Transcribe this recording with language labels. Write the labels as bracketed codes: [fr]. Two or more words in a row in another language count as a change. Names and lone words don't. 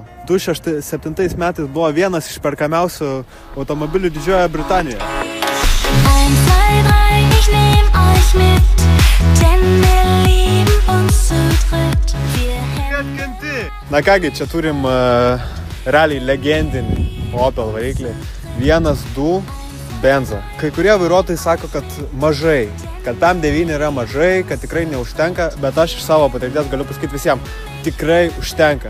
[lt] 2007 metais buvo vienas iš perkamiausių automobilių Didžiojoje Britanijoje. 1, 2, 3, [de] ich nehm euch mit, denn wir lieben uns zu dritt. [lt] Na kągi, čia turim realiai legendinį Opel variklį 1,2 benzo. Kai kurie vairuotojai sako, kad mažai, kad PM9 yra mažai, kad tikrai neužtenka, bet aš iš savo patirties galiu pasakyti visiems, tikrai užtenka.